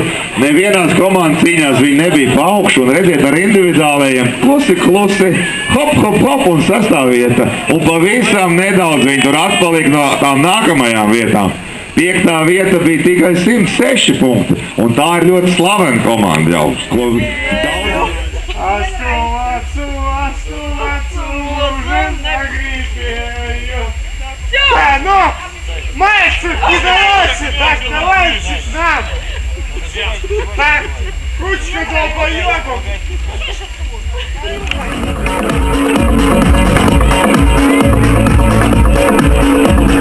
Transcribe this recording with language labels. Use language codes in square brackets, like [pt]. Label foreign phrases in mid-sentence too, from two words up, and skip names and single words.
[lv] Nevienās komandas cīņās viņi nebija pa augšu un redziet ar individuālajiem klusi, hop, hop, hop un sastāvvieta. Un pavisam nedaudz viņi tur atpalika no tām nākamajām vietām. 5. vieta bija tikai 106 punkti, un tā ir ļoti slavena komanda jau. [ru] Да, ну, мальчик, не давайся, так, давайте к нам. Так, ручка долбоёбов.